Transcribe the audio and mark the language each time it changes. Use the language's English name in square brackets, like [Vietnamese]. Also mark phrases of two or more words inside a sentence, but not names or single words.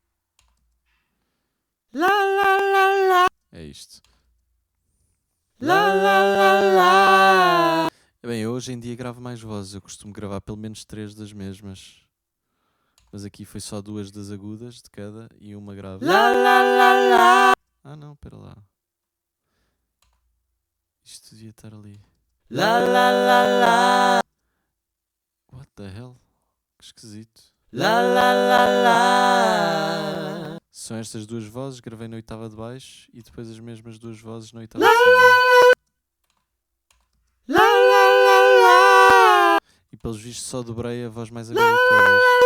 [Portuguese] la la la la. é isto. La la la la. Bem, eu hoje em dia gravo mais vozes. Eu costumo gravar pelo menos 3 das mesmas. Mas aqui foi só 2 das agudas de cada e uma grave. La la la la. Ah não, espera lá. Isto devia estar ali. La la la la. [English] What the hell? [Portuguese] Que esquisito. La la la la. São estas 2 vozes, gravei na oitava de baixo e depois as mesmas 2 vozes na oitava de cima. La la la la. E pelos vistos só dobrei a voz mais aguda de todas.